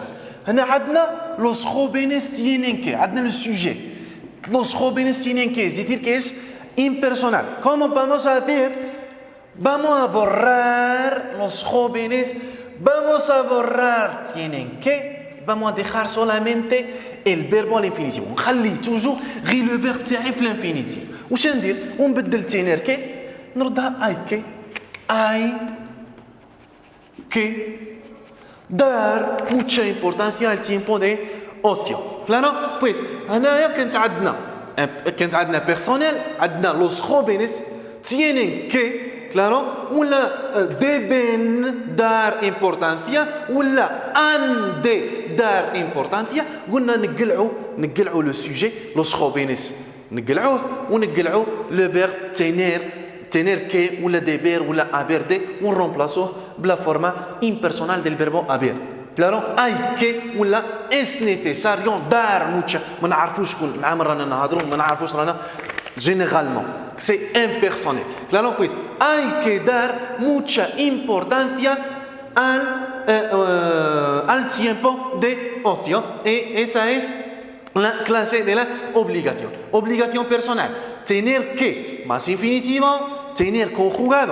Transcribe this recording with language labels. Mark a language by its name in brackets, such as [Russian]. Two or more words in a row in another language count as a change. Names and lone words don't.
[Spanish] Los jóvenes tienen que, el sujet. Los jóvenes tienen que, es decir, que es impersonal. ¿Cómo vamos a hacer? Vamos a borrar los jóvenes, vamos a borrar tienen que, vamos a dejar solamente el verbo al infinitivo. [Arabic] نخلي toujours غير [French] le verbe [Arabic] تاعي في l'infinitif. وش ندير؟ [Spanish] ونبدل tener que نردها hay que dar mucha importancia al tiempo de ocio. Claro? Pues [Arabic] هنايا كانت عندنا personnel, عندنا [Spanish] los jóvenes tienen que, claro, ولا deben dar importancia, ولا han de dar importancia, [Arabic] قلنا نقلعوا [French] le sujet, [Spanish] los jóvenes [Arabic] نقلعوه ونقلعوا [French] le verbe [Spanish] tener que ولا deber ولا haber de [Arabic] ونرمبلاسوه بلا [Spanish] forma impersonal del verbo haber. Claro, hay que ولا es necesario dar mucha. [Arabic] ما نعرفوش شكون مع رانا نهضروا ما نعرفوش رانا généralement. [French] C'est impersonnel. [Spanish] Claro, pues hay que dar mucha importancia al tiempo de ocio. Y esa es la clase de la obligación. Obligación personal. Tener que, más infinitivo, tener conjugado.